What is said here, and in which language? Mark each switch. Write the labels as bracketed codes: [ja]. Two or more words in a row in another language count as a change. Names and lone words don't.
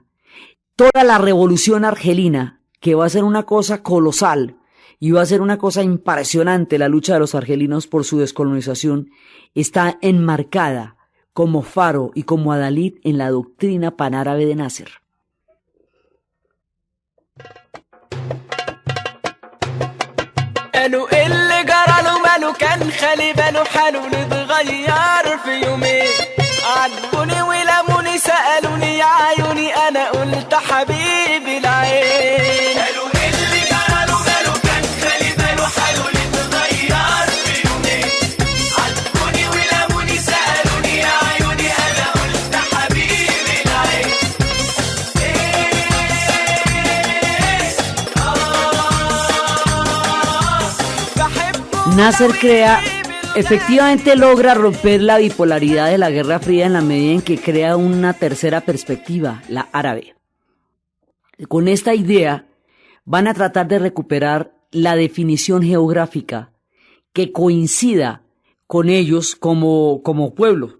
[es] Toda la revolución argelina, que va a ser una cosa colosal, y va a ser una cosa impresionante la lucha de los argelinos por su descolonización, está enmarcada como faro y como adalid en la doctrina panárabe de Nasser. [ar] قالوا اللي جراله ماله كان خالي باله حاله نتغير في يومين عاتبوني ولموني سألوني يا عيوني أنا قلت حبيبي العين قالوا اللي جراله ماله كان خالي باله حاله نتغير في يومين عاتبوني ولموني سألوني يا عيوني أنا قلت حبيبي العين [es] Nasser efectivamente logra romper la bipolaridad de la Guerra Fría en la medida en que crea una tercera perspectiva, la árabe. Con esta idea van a tratar de recuperar la definición geográfica que coincida con ellos como pueblo.